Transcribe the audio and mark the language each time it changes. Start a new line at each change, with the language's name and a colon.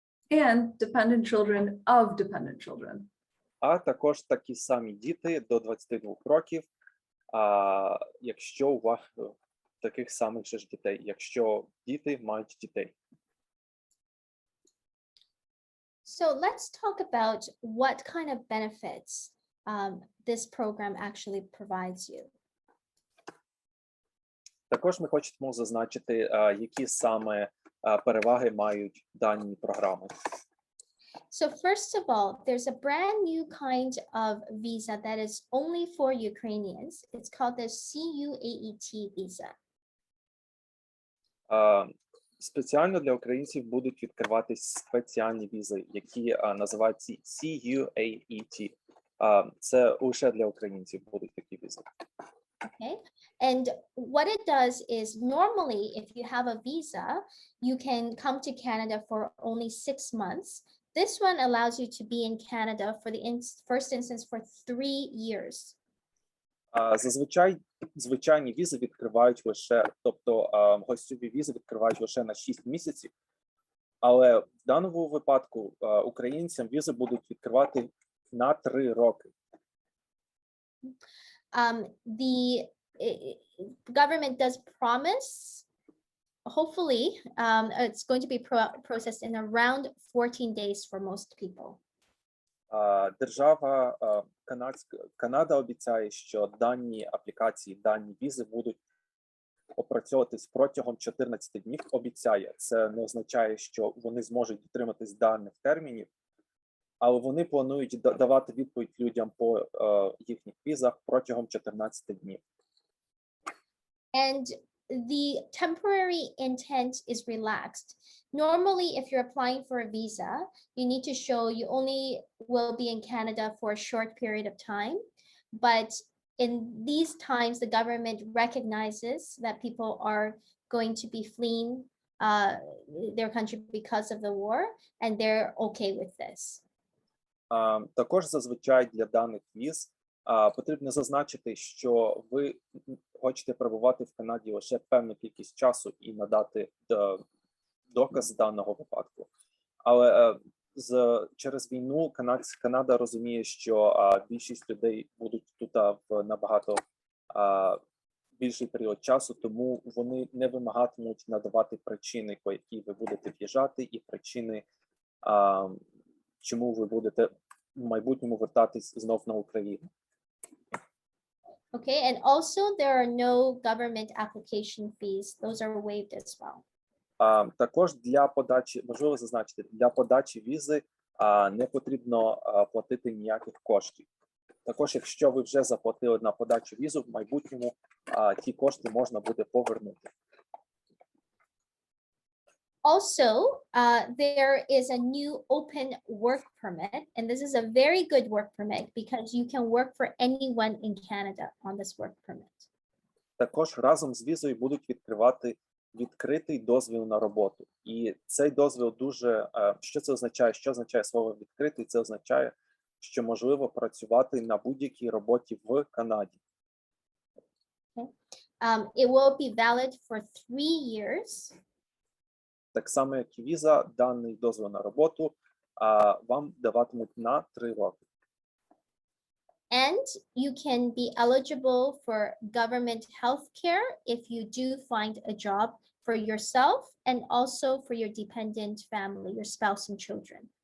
English: And dependent children of dependent children.
Ukrainian: А також такі самі діти до 22 років, якщо у вас таких самих же ж дітей, якщо діти мають дітей.
English: So let's talk about what kind of benefits this program actually provides you.
Ukrainian: Також ми хочемо зазначити, які саме переваги мають дані програми.
English: So first of all, there's a brand new kind of visa that is only for Ukrainians. It's called the CUAET visa.
Ukrainian: Спеціально для українців будуть відкриватись спеціальні візи, які називаються CUAET. Це лише для українців будуть такі візи.
English: Okay, and what it does is normally if you have a visa, you can come to Canada for only 6 months. This one allows you to be in Canada for the first instance for 3 years.
Ukrainian: Зазвичай звичайні візи відкривають лише, тобто гостьові візи відкривають лише на 6 місяців, але в даному випадку українцям візи будуть відкривати на 3 роки.
English: The government does promise, hopefully, it's going to be processed in around 14 days for most people.
Ukrainian: Держава Канада обіцяє, що дані аплікації, дані візи будуть опрацьовуватись протягом 14 днів. Обіцяє. Це не означає, що вони зможуть дотриматись даних термінів, але вони планують давати відповідь людям по їхніх візах протягом 14 днів.
English: And the temporary intent is relaxed. Normally, if you're applying for a visa, you need to show you only will be in Canada for a short period of time. But in these times, the government recognizes that people are going to be fleeing their country because of the war, and they're okay with this.
Ukrainian: Також зазвичай для даних віз потрібно зазначити, що ви хочете перебувати в Канаді лише певну кількість часу і надати доказ даного випадку. Але через війну Канада розуміє, що більшість людей будуть тут в набагато більший період часу, тому вони не вимагатимуть надавати причини, по якій ви будете в'їжджати, і причини, чому ви будете в майбутньому вертатись знов на Україну.
English: Okay, and also there are no government application fees. Those are waived as well.
Ukrainian: Також для подачі, важливо зазначити, для подачі візи не потрібно платити ніяких коштів. Також, якщо ви вже заплатили на подачу візу, в майбутньому ті кошти можна буде повернути.
English: Also, there is a new open work permit, and this is a very good work permit because you can work for anyone in Canada on this work permit.
Ukrainian: Також разом з візою будуть відкривати відкритий дозвіл на роботу. І цей дозвіл дуже, що це означає? Що означає слово відкритий? Це означає, що можливо працювати на будь-якій роботі в Канаді.
English: Okay. It will be valid for 3 years.
Ukrainian: Так само, як і віза, даний дозвіл на роботу вам даватимуть на 3 роки.
English: And you can be eligible for government health care if you do find a job for yourself and also for your dependent family, your spouse and children.